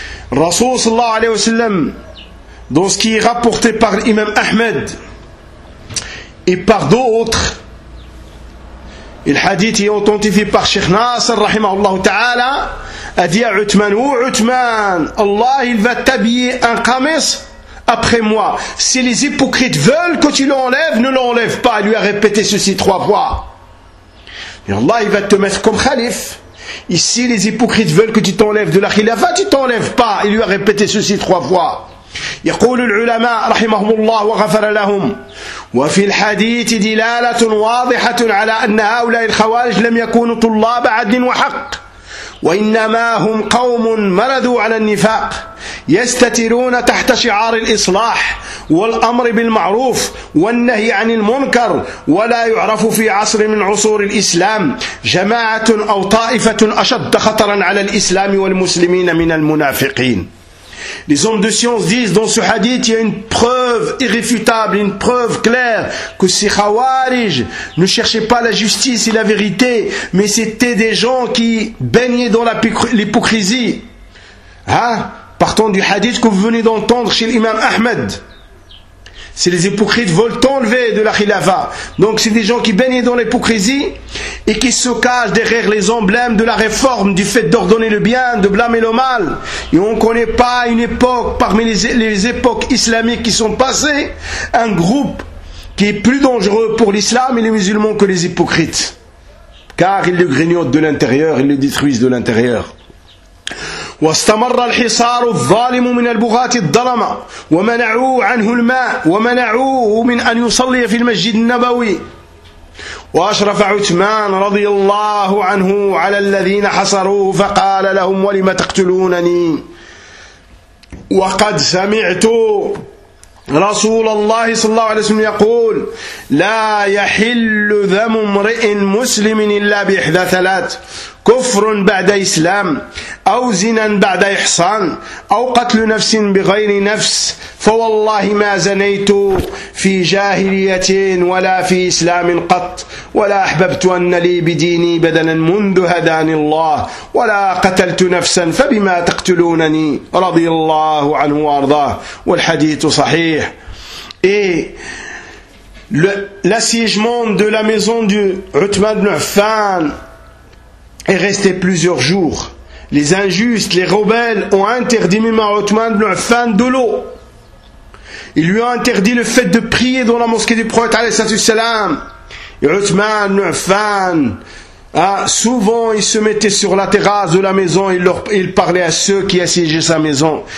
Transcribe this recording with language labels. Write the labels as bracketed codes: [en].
[fr] Rasul sallallahu alayhi wa sallam, dans ce qui est rapporté par l'imam Ahmed et par d'autres, et le hadith est authentifié par Cheikh Nasser rahimahullah ta'ala, a dit à Uthman: ou Uthman, Allah il va t'habiller un kamis après moi, si les hypocrites veulent que tu l'enlèves, ne l'enlève pas. Il lui a répété ceci trois fois, et Allah il va te mettre comme calife. Et si les hypocrites veulent que tu t'enlèves de la khilafa, tu t'enlèves pas. Il lui a répété ceci trois fois. [ar] يقول العلماء رحمهم الله وغفر لهم: وفي الحديث دلالة واضحة على أن هؤلاء الخوارج لم يكونوا طلاب عدل وحق، وإنما هم قوم مرضوا على النفاق، يستترون تحت شعار الإصلاح والأمر بالمعروف والنهي عن المنكر، ولا يعرف في عصر من عصور الإسلام جماعة أو طائفة أشد خطرا على الإسلام والمسلمين من المنافقين. [fr] Les hommes de science disent: dans ce hadith, il y a une preuve irréfutable, une preuve claire que ces khawarij ne cherchaient pas la justice et la vérité, mais c'était des gens qui baignaient dans l'hypocrisie. Partant du hadith que vous venez d'entendre chez l'imam Ahmed. si les hypocrites veulent t'enlever de la khilafa. Donc c'est des gens qui baignent dans l'hypocrisie et qui se cachent derrière les emblèmes de la réforme, du fait d'ordonner le bien, de blâmer le mal. Et on ne connaît pas une époque parmi les époques islamiques qui sont passées, un groupe qui est plus dangereux pour l'islam et les musulmans que les hypocrites. Car ils le grignotent de l'intérieur, ils le détruisent de l'intérieur. [ar] واستمر الحصار الظالم من البغاة الظلمة ومنعوه عنه الماء ومنعوه من أن يصلي في المسجد النبوي وأشرف عثمان رضي الله عنه على الذين حصروه فقال لهم ولم تقتلونني وقد سمعت رسول الله صلى الله عليه وسلم يقول لا يحل ذم امرئ مسلم إلا بإحدى ثلاث كفر بعد إسلام أو زنا بعد إحصان أو قتل نفس بغير نفس فوالله ما زنيت في جاهلية ولا في إسلام قط ولا أحببت أن لي بديني بدنا منذ هداني الله ولا قتلت نفسا فبما تقتلونني رضي الله عنه وأرضاه والحديث صحيح إيه [fr] l'assiégement de la maison du Uthman ibn Affan est resté plusieurs jours. Les injustes, les rebelles ont interdit même à Uthman ibn Affan de l'eau. Ils lui ont interdit le fait de prier dans la mosquée du prophète alayhi salam. Et Uthman ibn Affan, souvent il se mettait sur la terrasse de la maison et il parlait à ceux qui assiégeaient sa maison.